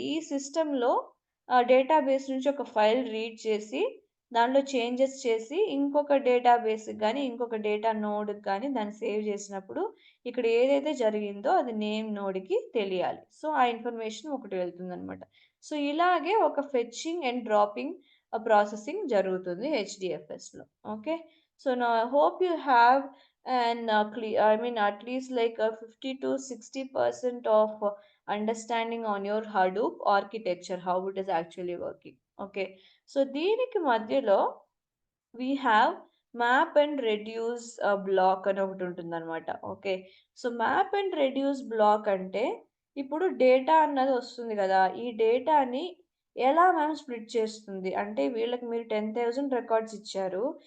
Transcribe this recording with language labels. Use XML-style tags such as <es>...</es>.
<te>ఈ సిస్టమ్‌లో డేటాబేస్ నుంచి ఒక ఫైల్ రీడ్ చేసి, దాంట్లో చేంజెస్ చేసి, ఇంకొక డేటాబేస్‌కి గాని, ఇంకొక డేటా నోడ్‌కి గాని దాన్ని సేవ్ చేసినప్పుడు, ఇక్కడ ఏదైతే జరిగిందో అది నేమ్ నోడ్‌కి తెలియాలి. సో, ఆ ఇన్ఫర్మేషన్ ఒకటి వెళ్తుందనమాట. సో, ఇలాగే ఒక ఫెచింగ్ అండ్ డ్రాపింగ్ ప్రాసెసింగ్ జరుగుతుంది హెచ్‌డిఎఫ్ఎస్‌లో. Okay.</te> <en>So, now I hope you have an I mean at least like a 50 to 60% of understanding on your Hadoop architecture, how it is actually working. Okay.</en> <te>So దీనికి మధ్యలో we have map and reduce black అని ఒకటి ఉంటుందన్నమాట. Okay. So, map and reduce black అంటే ఇప్పుడు data అన్నది వస్తుంది గదా! ఈ డేటాని ఎలా మ్యామ్ స్ప్లిట్ చేస్తుంది? అంటే వీళ్ళకి మీరు 10,000 రికార్డ్స్ ఇచ్చారు.</te>